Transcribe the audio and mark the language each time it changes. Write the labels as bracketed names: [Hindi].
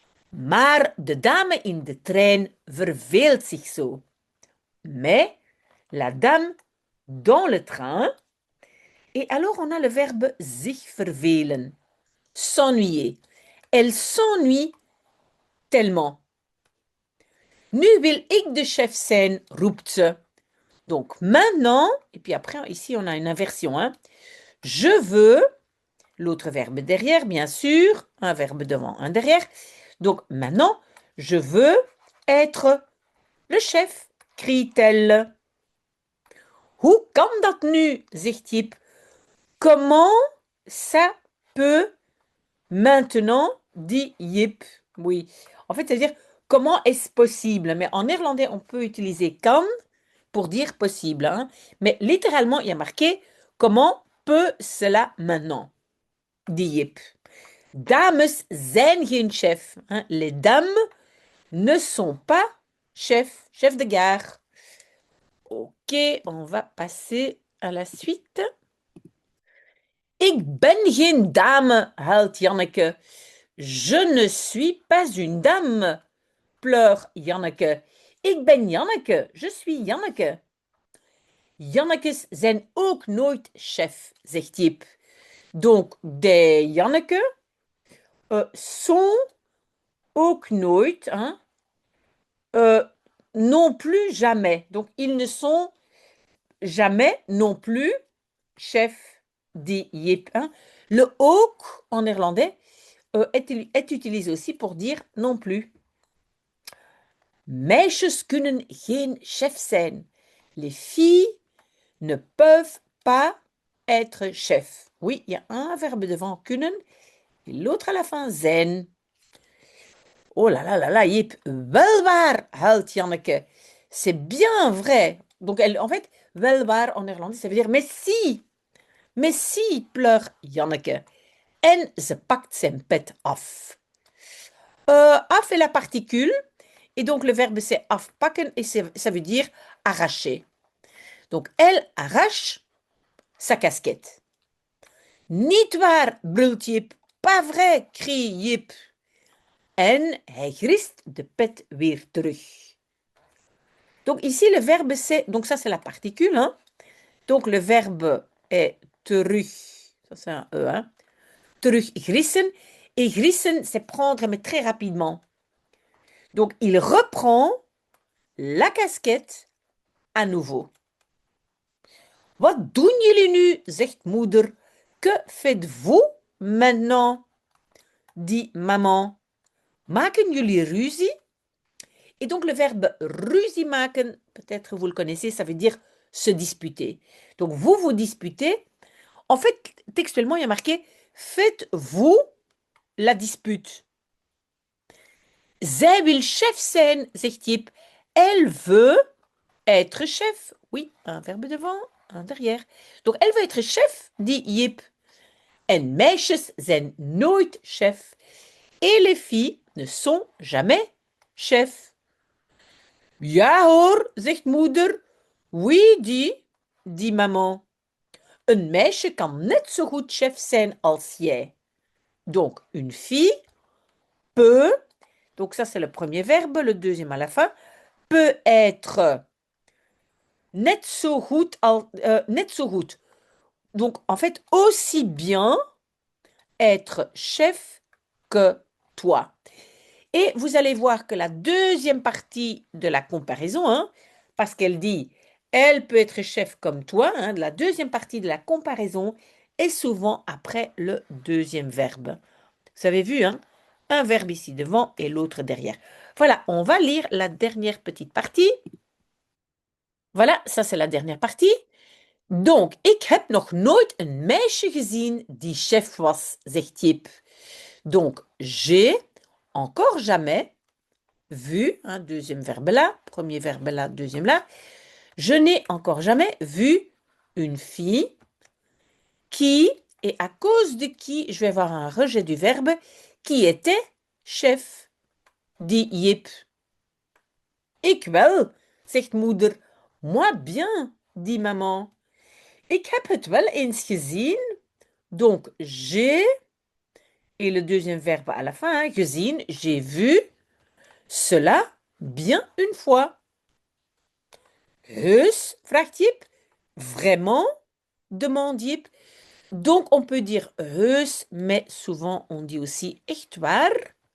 [Dutch] Maar de dame in de trein verveelt zich zo. [French] Mais la dame dans le train, et alors on a le verbe zich vervelen, s'ennuyer. Elle s'ennuie tellement. [Dutch] Nu wil ik de chef zijn, roept ze. [French] Donc maintenant, et puis après ici on a une inversion, hein. Je veux, l'autre verbe derrière, bien sûr, un verbe devant, un derrière. Donc maintenant, je veux être le chef, crie-t-elle. [Dutch] Hoe kan dat nu, zegt Jip. [French] Comment ça peut maintenant, dit Jip. Oui, en fait, c'est-à-dire comment est-ce possible. Mais en néerlandais, on peut utiliser kan pour dire possible. Hein? Mais littéralement, il y a marqué comment peut cela maintenant, dit Jip. [Dutch] Dames zijn geen chef. [French] Hein? Les dames ne sont pas chef de gare. Ok, on va passer à la suite. [Dutch] Ik ben geen dame, huilt Janneke. [French] Je ne suis pas une dame, pleure Janneke. [Dutch] Ik ben Janneke, [French] je suis Janneke. [Dutch] Jannekes zijn ook nooit chef, zegt Jip. [French] Donc, des Janneke sont [Dutch] ook nooit, [French] hein, non plus jamais. Donc, ils ne sont jamais non plus chef, dit Jip. Hein. Le ook en néerlandais est utilisé aussi pour dire non plus. [Dutch] Meisjes kunnen geen chef zijn. [French] Les filles ne peuvent pas être chef. Oui, il y a un verbe devant kunnen et l'autre à la fin zijn. Oh là là là là, [Dutch] Jip, wel waar, huilt Janneke. [French] C'est bien vrai. Donc, en fait, [Dutch] wel waar [French] en néerlandais, ça veut dire mais si, pleure Janneke. [Dutch] En ze pakt zijn pet af. [French] Af est la particule, et donc le verbe c'est afpakken, et ça veut dire arracher. Donc, elle arrache sa casquette. [Dutch] Niet waar, brult Jip. [French] Pas vrai, crie Jip. [Dutch] En hij grist de pet weer terug. [French] Donc ici, le verbe c'est... Donc ça, c'est la particule. Hein? Donc le verbe est terug. Ça, c'est un E. Hein? Terug grissen. Et grissen, c'est prendre, mais très rapidement. Donc il reprend la casquette à nouveau. [Dutch] Wat doen jullie nu, zegt moeder. [French] Que faites-vous maintenant, dit maman. [Dutch] Maken jullie ruzie? [French] Et donc le verbe ruzie maken, peut-être vous le connaissez, ça veut dire se disputer. Donc vous vous disputez. En fait, textuellement, il y a marqué faites-vous la dispute. [Dutch] Zij wil chef zijn, zegt Jip. [French] Elle veut être chef. Oui, un verbe devant, un derrière. Donc elle veut être chef, dit Jip. [Dutch] En meisjes zijn nooit chef. [French] Et les filles ne sont jamais chef. [Dutch] Ja hoor, zegt moeder. [French] Oui, dit maman. [Dutch] Een meisje kan net zo goed chef zijn als jij. [French] Donc, une fille peut, donc ça c'est le premier verbe, le deuxième à la fin, peut être [Dutch] net zo goed, net zo goed. [French] Donc, en fait, aussi bien être chef que toi. Et vous allez voir que la deuxième partie de la comparaison, hein, parce qu'elle dit, elle peut être chef comme toi, hein, la deuxième partie de la comparaison est souvent après le deuxième verbe. Vous avez vu, hein, un verbe ici devant et l'autre derrière. Voilà, on va lire la dernière petite partie. Voilà, ça c'est la dernière partie. [Dutch] Donc, ik heb nog nooit een meisje gezien die chef was, zegt Jip. [French] Donc, j'ai encore jamais vu, hein, deuxième verbe là, premier verbe là, deuxième là, je n'ai encore jamais vu une fille qui, et à cause de qui, je vais avoir un rejet du verbe, qui était chef, dit Jip. [Dutch] Ik wel, zegt moeder. [French] Moi bien, dit maman. [Dutch] Ik heb het wel eens gezien. [French] Donc, j'ai, et le deuxième verbe à la fin, hein, gezien, j'ai vu cela bien une fois. [Dutch] Heus, vraagt Jip. [French] Vraiment? Demande Jip. Donc, on peut dire heus, mais souvent on dit aussi [Dutch] echt waar.